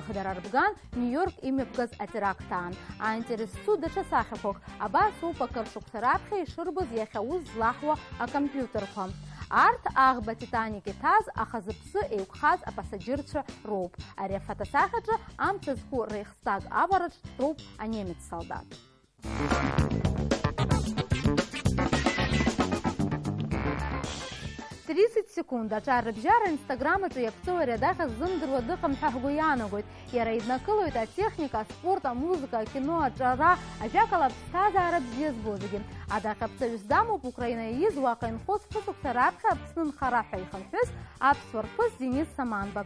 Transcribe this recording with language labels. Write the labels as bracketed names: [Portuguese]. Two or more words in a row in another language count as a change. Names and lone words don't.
[Abkhazian] Дара рбган Нью-Йорк имҩаԥгаз атеракт аан. Аинтересу даҽа сахьақәак. Абас ауп акыршықәса раԥхьа ишырбоз иахьа ус злаҳуа акомпиутерқәа. Арҭ аӷба Титаник иҭаз, аха зыԥсы еиқәхаз апасаџьырцәа роуп. Ари афотосахьаҿы амца зқәу Рейхстаг авараҿ дтәоуп анемец солдат. 30 секунд аҿарыбжьара Instagram аҿы иаԥҵоу ари адаҟьа ззымдыруа дыҟам ҳәа ҳгәы иаанагоит. Иара иднакылоит атехника, аспорт, амузыка, акино, аҿара, ажәакала аԥсҭазаара бзиа збо зегьы. Адаҟьаԥҵаҩыс дамоуп Украина ииз уаҟа инхоз хәышықәса раԥхьа Аԥсны нхара ҳәа ихынҳәыз аԥсуа рԥыс Денис Саманба.